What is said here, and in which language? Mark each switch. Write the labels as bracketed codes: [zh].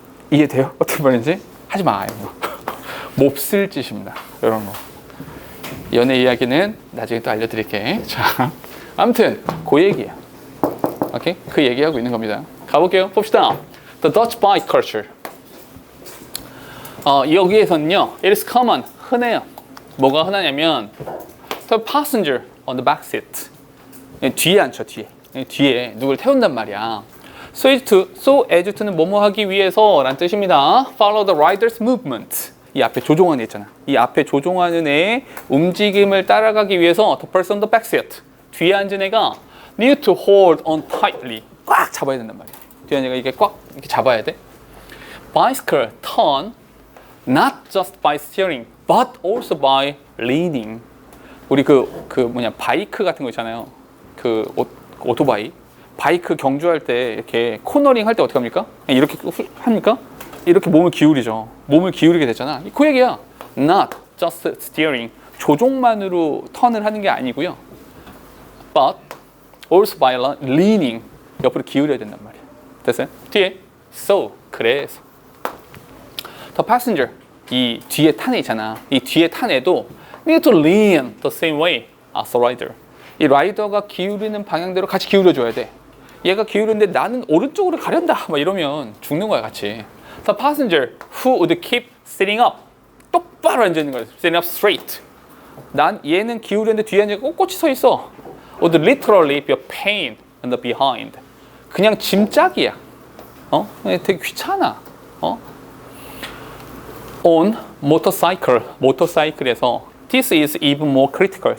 [ko] 이해돼요? 어떤 말인지? 하지 마. 몹쓸 짓입니다. 이런 거. 연애 이야기는 나중에 또 알려드릴게. 자, 아무튼 그 얘기야. 오케이? 그 얘기하고 있는 겁니다. 가볼게요. 봅시다. [en] The Dutch bike culture. [ko] 여기에서는요, [en] it is common, [ko] 흔해요. 뭐가 흔하냐면 [en] the passenger on the back seat. [ko] 뒤에 앉죠, 뒤에. 뒤에 누굴 태운단 말이야. [en] So as to는 [ko] 뭐뭐 하기 위해서 라는 뜻입니다. [en] Follow the rider's movement. [ko] 이 앞에 조종하는 애 있잖아. 이 앞에 조종하는 애의 움직임을 따라가기 위해서 [en] the person on the back seat, [ko] 뒤에 앉은 애가 [en] need to hold on tightly, [ko] 꽉 잡아야 된단 말이야. 뒤에 앉은 애가 이게 꽉 이렇게 잡아야 돼. [en] Bicycle turn not just by steering, but also by leaning. [ko] 우리 바이크 같은 거 있잖아요. 오토바이. 바이크 경주할 때 이렇게 코너링 할 때 어떻게 합니까? 이렇게 합니까? 이렇게 몸을 기울이죠. 몸을 기울이게 되잖아. 그 얘기야. [en] Not just steering. [ko] 조종만으로 턴을 하는 게 아니고요. [en] But also by leaning. [ko] 옆으로 기울여야 된단 말이야. 됐어요? 뒤에 so. 그래서 [en] the passenger. [ko] 이 뒤에 탄 애 있잖아. 이 뒤에 탄 애도 [en] need to lean the same way as the rider. [ko] 이 라이더가 기울이는 방향대로 같이 기울여줘야 돼. 얘가 기울이는데 나는 오른쪽으로 가련다. 막 이러면 죽는 거야, 같이. [en] The passenger who would keep sitting up. [ko] 똑바로 앉아있는 거야. [en] Sitting up straight. [ko] 얘는 기울였는데 뒤에 앉아 꼿꼿이 서 있어. [en] Would literally be a pain in the behind. [ko] 그냥 짐짝이야. 되게 귀찮아. [en] On motorcycle. [ko] 모터사이클에서 [en] this is even more critical.